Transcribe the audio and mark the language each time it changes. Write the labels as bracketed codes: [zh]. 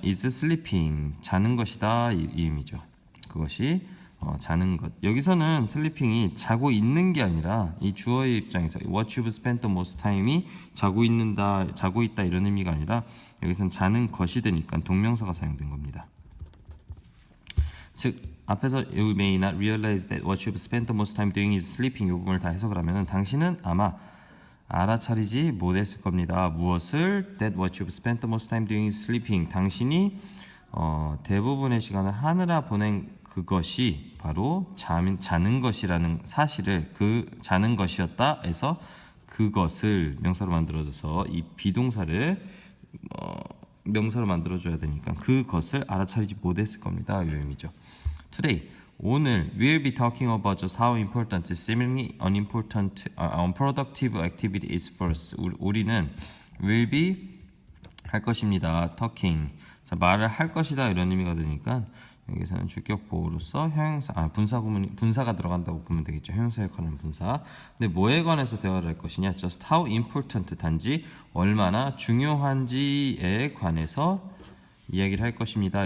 [en] is sleeping, [ko] 자는 것이다 이 의미죠. 그것이 자는 것. 여기서는 sleeping이 자고 있는 게 아니라 이 주어의 입장에서 [en] what you've spent the most time [ko] 이 자고 있다 이런 의미가 아니라 여기서는 자는 것이 되니까 동명사가 사용된 겁니다. 즉 앞에서 [en] you may not realize that what you've spent the most time doing is sleeping [ko] 이 부분을 다 해석을 하면은 당신은 아마 알아차리지 못했을 겁니다. 무엇을? [en] That what you've spent the most time doing is sleeping. [ko] 당신이 대부분의 시간을 하느라 보낸 그것이 바로 자는 것이라는 사실을 그 자는 것이었다 해서 그것을 명사로 만들어줘서 이 비동사를 명사로 만들어줘야 되니까 그것을 알아차리지 못했을 겁니다. 이 의미죠. [en] Today, [ko] 오늘 [en] we'll be talking about just how important seemingly unimportant, unproductive activity is for us. [ko] 우리는 will be 할 것입니다. [en] talking. [ko] 자, 말을 할 것이다 이런 의미가 되니까 여기서는 주격 보호로서 형용사, 분사가 들어간다고 보면 되겠죠. 형용사 역할은 분사. 근데 뭐에 관해서 대화를 할 것이냐? [en] Just how important [ko] 단지 얼마나 중요한지에 관해서 이야기를 할 것입니다.